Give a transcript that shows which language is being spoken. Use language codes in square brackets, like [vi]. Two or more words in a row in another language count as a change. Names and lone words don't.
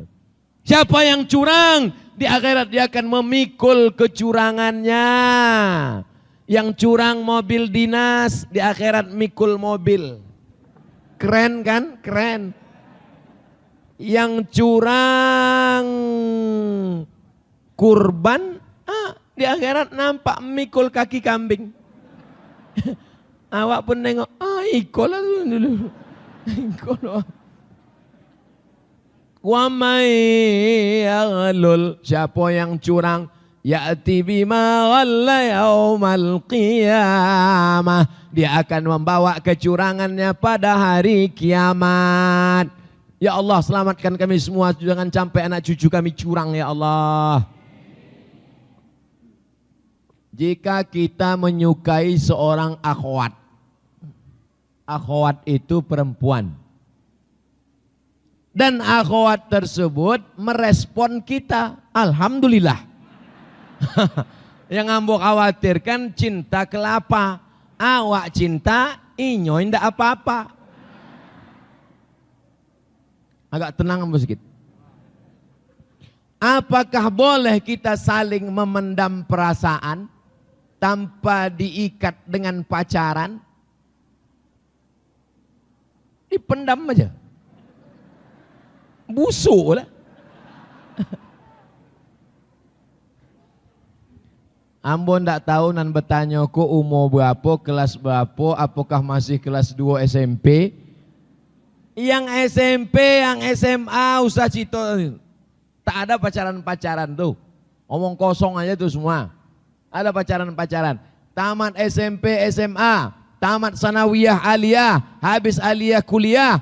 [id] Siapa yang curang, di akhirat dia akan memikul kecurangannya. Yang curang mobil dinas, di akhirat mikul mobil. Keren kan? Keren. Yang curang kurban, di akhirat nampak mikul kaki kambing. [min] Awak pun nengok, ikut lah dulu. [id] Ikut lah. [ar] ومن يغلل, [id] siapa yang curang, [ar] يأت بما غل يوم القيامة, [id] dia akan membawa kecurangannya pada hari kiamat. Ya Allah, selamatkan kami semua, jangan sampai anak cucu kami curang ya Allah. Jika kita menyukai seorang akhwat, akhwat itu perempuan, dan akhwat tersebut merespon kita, alhamdulillah. [min] Yang ambo khawatirkan cinta kelapa, awak cinta, inyo indak apa-apa. Agak tenang ambo sedikit. [id] Apakah boleh kita saling memendam perasaan tanpa diikat dengan pacaran? Dipendam aja. [min] Busuk lah. Ambo ndak tahu nan bertanya ko umur berapa, kelas berapa, apakah masih kelas 2 SMP? Yang SMP, yang SMA usah cito. [id] Tak ada pacaran-pacaran tuh. Omong kosong aja tuh semua. Ada pacaran-pacaran. Tamat SMP, SMA, tamat sanawiyah aliyah, habis aliyah kuliah.